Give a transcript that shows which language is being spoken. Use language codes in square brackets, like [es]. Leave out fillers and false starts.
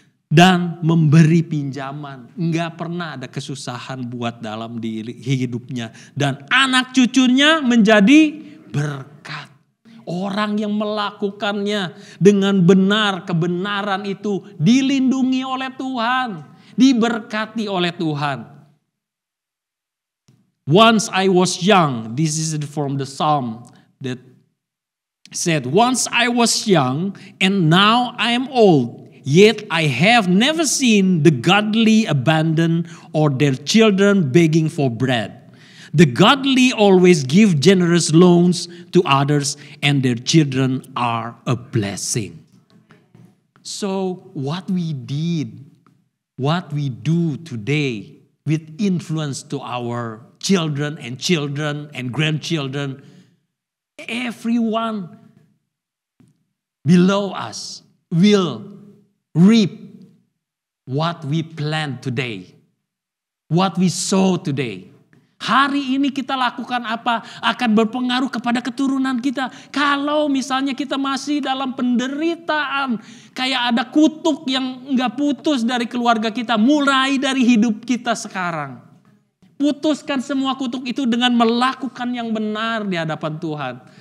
[id] Dan memberi pinjaman. Enggak pernah ada kesusahan buat dalam hidupnya. Dan anak cucunya menjadi berkat. Orang yang melakukannya dengan benar, kebenaran itu dilindungi oleh Tuhan, diberkati oleh Tuhan. [en] Once I was young, this is from the Psalm that said, once I was young and now I am old, yet I have never seen the godly abandoned or their children begging for bread. The godly always give generous loans to others and their children are a blessing. So what we did, what we do today with influence to our children and grandchildren, everyone below us will reap what we plant today, what we sow today. [id] Hari ini kita lakukan apa akan berpengaruh kepada keturunan kita. Kalau misalnya kita masih dalam penderitaan, kayak ada kutuk yang nggak putus dari keluarga kita, mulai dari hidup kita sekarang. Putuskan semua kutuk itu dengan melakukan yang benar di hadapan Tuhan.